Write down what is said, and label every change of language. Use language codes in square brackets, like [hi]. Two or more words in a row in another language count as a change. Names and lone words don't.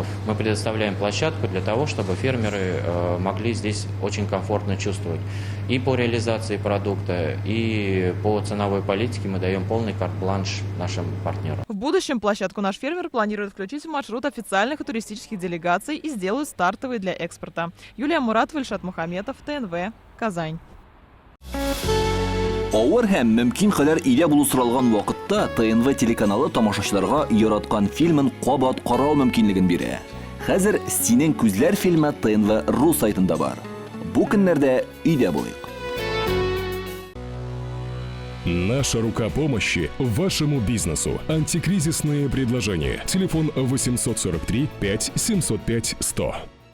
[ru] Мы предоставляем площадку для того, чтобы фермеры могли здесь очень комфортно чувствовать. И по реализации продукта, и по ценовой политике мы даем полный карт-бланш нашим партнерам. В будущем площадку «Наш фермер» планирует включить в маршрут официальных и туристических делегаций и сделают стартовые для экспорта. Юлия Муратова, Ильшат Мухаметов, ТНВ, Казань. [tt] Авыр һәм мөмкин кадәр илә булу соралган вакытта ТНВ телеканалы тамашачыларга яраткан фильмын кабат карау мөмкинлеген бирә. Хәзер «Синең күзләр» фильмы ТНВ.ру сайтында бар. Бу көннәрдә өйдә булыйк. [ru] Наша рука помощи вашему бизнесу. Антикризисные предложения. Телефон 843 5 705 100.